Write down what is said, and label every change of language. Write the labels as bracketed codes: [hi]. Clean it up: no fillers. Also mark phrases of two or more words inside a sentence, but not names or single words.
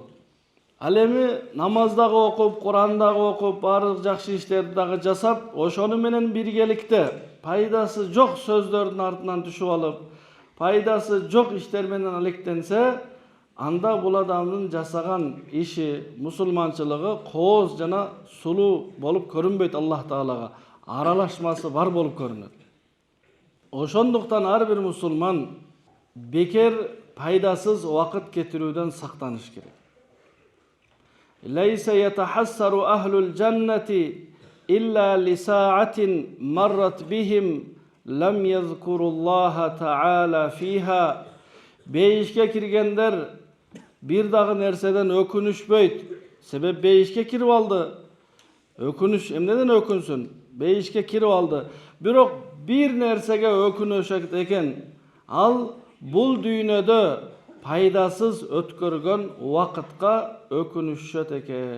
[ky] Ал эми намаз дагы окуп, Куран дагы окуп, баардык жакшы иштерди дагы жасап, ошону менен биргеликте пайдасы жок сөздөрдүн артынан түшүп алып, пайдасы жок иштер менен алектенсе, анда бул адамдын жасаган иши, мусулманчылыгы кооз жана сулуу болуп көрүнбөйт. Аллах Таалага аралашмасы бар болуп көрүнөт. Ошондуктан ар бир мусулман бекер пайдасыз вакыт кетирүүдөн сактаныш керек. [ar] ليس يتحسر أهل الجنة إلا لساعة مرت بهم لم يذكروا الله تعالى فيها. [ky] Бейишке киргендер бир дагы нерседен өкүнүшпөйт. Себеп бейишке кирип алды. Өкүнүш, неден өкүнсүн? Бейишке кирип алды. Бирок бир нерсеге өкүнүшөк экен, ал бул дүйнөдө пайдасыз өткөргөн убакытка өкүнүшөт экен.